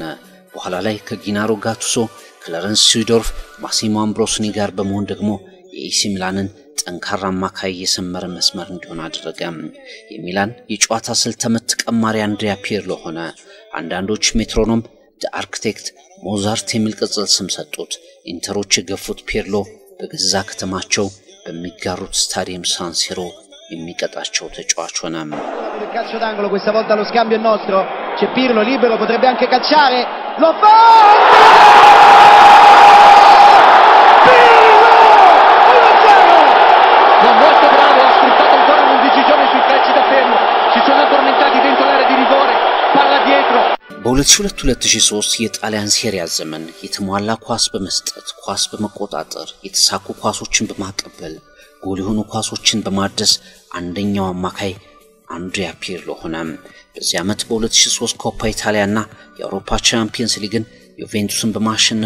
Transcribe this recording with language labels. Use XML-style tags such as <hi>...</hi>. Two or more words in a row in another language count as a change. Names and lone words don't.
<am>በኋላ ላይ ከጊናሮ ጋቱሶ ክላረንስ ሲዶርፍ ማሲሞ አምብሮሲኒ ጋር በመሆን ደግሞ የኤሲ ሚላንን ጠንካራ አማካይ የሰመረ መስመር እንዲሆን አደረገ። የሚላን የጨዋታ ስልት ተመት ቀማሪ አንድሪያ ፒርሎ ሆነ። አንዳንዶች ሜትሮኖም ዘ አርክቴክት ሞዛርት የሚል ቅጽል ስም ሰጡት። ኢንተሮች የገፉት ፒርሎ በገዛ ከተማቸው በሚጋሩት ስታዲየም ሳን ሲሮ የሚቀጣቸው ተጫዋች ሆነ።</am> <it>calcio d'angolo questa volta lo scambio è nostro, c'è Pirlo libero, potrebbe anche calciare, lo fa! Pirlo! 1-0! Molto bravo, ha sfruttato ancora l'indecisione sui calci da fermo, si sono addormentati dentro l'area di rigore, palla dietro.</it> <am>በ2002-2003 የጣሊያን ሴሪያ ዘመን የተሟላ ኳስ በመስጠት ኳስ በመቆጣጠር የተሳኩ ኳሶችን በማቀበል ጎል የሆኑ ኳሶችን በማድረስ አንደኛው አማካይ አንድሪያ ፒርሎ ሆነ። በዚህ ዓመት በ2003 ኮፓ ኢታሊያና የአውሮፓ ቻምፒየንስ ሊግን ዩቬንቱስን በማሸነፍ</am>